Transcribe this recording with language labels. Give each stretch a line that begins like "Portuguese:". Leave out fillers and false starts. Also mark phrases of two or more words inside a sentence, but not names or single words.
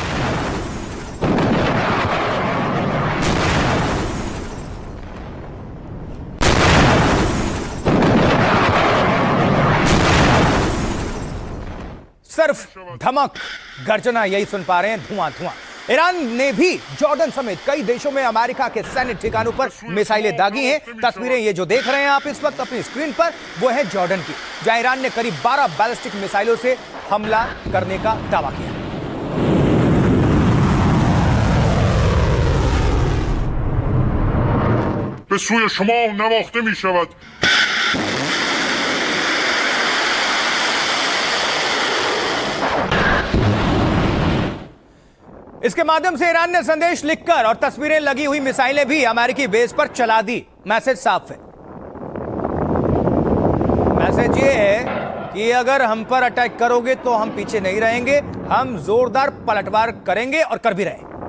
Hindi: सिर्फ धमक गर्जना यही सुन पा रहे हैं, धुआं धुआं। ईरान ने भी जॉर्डन समेत कई देशों में अमेरिका के सैन्य ठिकानों पर मिसाइलें दागी हैं। तस्वीरें ये जो देख रहे हैं आप इस वक्त अपनी स्क्रीन पर, वो है जॉर्डन की, जहां ईरान ने करीब 12 बैलिस्टिक मिसाइलों से हमला करने का दावा किया।
Persian: به سوی شما نواخته می شود.
Hindi: इसके माध्यम से ईरान ने संदेश लिखकर और तस्वीरें लगी हुई मिसाइलें भी अमेरिकी बेस पर चला दी। मैसेज साफ है। मैसेज ये है कि अगर हम पर अटैक करोगे तो हम पीछे नहीं रहेंगे, हम जोरदार पलटवार करेंगे और कर भी रहे।